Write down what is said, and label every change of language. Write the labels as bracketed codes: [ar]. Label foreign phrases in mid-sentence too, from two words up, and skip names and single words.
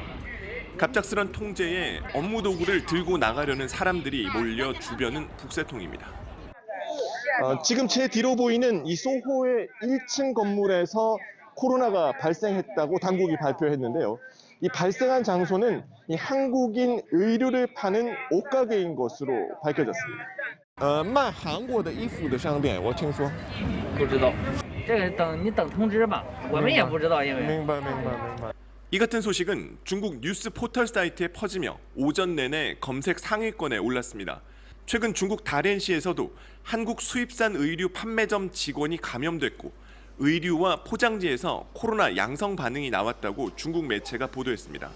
[ko] 갑작스런 통제에 업무 도구를 들고 나가려는 사람들이 몰려 주변은 북새통입니다. 지금 제 뒤로 보이는 이 소호의 1층 건물에서 코로나가 발생했다고 당국이 발표했는데요. 이 발생한 장소는 이 한국인 의류를 파는 옷가게인 것으로 밝혀졌습니다. [zh] 卖韩国的衣服的商店，我听说。不知道，这个等通知吧，我们也不知道，因为。明白。 [ko] 이 같은 소식은 중국 뉴스 포털 사이트에 퍼지며 오전 내내 검색 상위권에 올랐습니다. 최근 중국 다롄시에서도 한국 수입산 의류 판매점 직원이 감염됐고 의류와 포장지에서 코로나 양성 반응이 나왔다고 중국 매체가 보도했습니다.